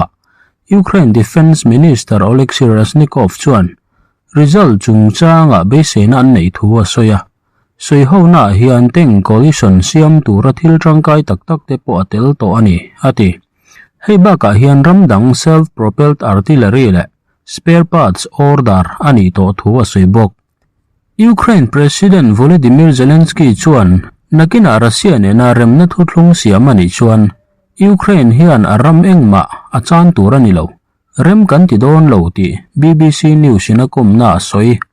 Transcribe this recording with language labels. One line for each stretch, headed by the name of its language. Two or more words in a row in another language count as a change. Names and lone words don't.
Hmar: Ukraine Defense Minister Oleksiy Reznikov chuan result chung changa base na an nei thuwa soya. Soi ho na hian teng coalition siam tura thil tangkai taktak te po atel to ani ati. Hei baka hian ramdang
English: self-propelled artillery
Hmar: le
English: spare parts
Hmar: order ani to thuwa soibok. Ukraine President Volodymyr Zelensky chuan nakina Russia ne na remna thuthlung siam ani chuan Ukraine hian aram engma achan turani lo. Rem kan ti don lo ti BBC News inakum na soi.